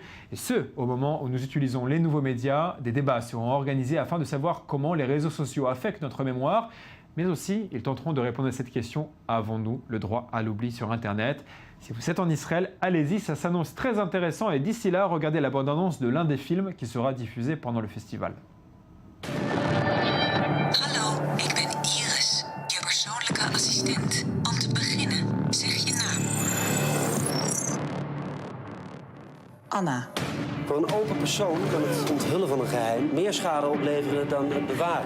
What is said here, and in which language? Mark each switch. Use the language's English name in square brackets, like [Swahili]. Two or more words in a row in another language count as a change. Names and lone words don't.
[French] Et ce, au moment où nous utilisons les nouveaux médias, des débats seront organisés afin de savoir comment les réseaux sociaux affectent notre mémoire. Mais aussi, ils tenteront de répondre à cette question, avons-nous le droit à l'oubli sur Internet ? Si vous êtes en Israël, allez-y, ça s'annonce très intéressant et d'ici là, regardez la bande-annonce de l'un des films qui sera diffusé pendant le festival. [Dutch] Hallo, ik ben Iris, je persoonlijke assistent. Om te beginnen, zeg je naam. Anna. Voor een open persoon kan het onthullen van een geheim meer schade opleveren dan het bewaren.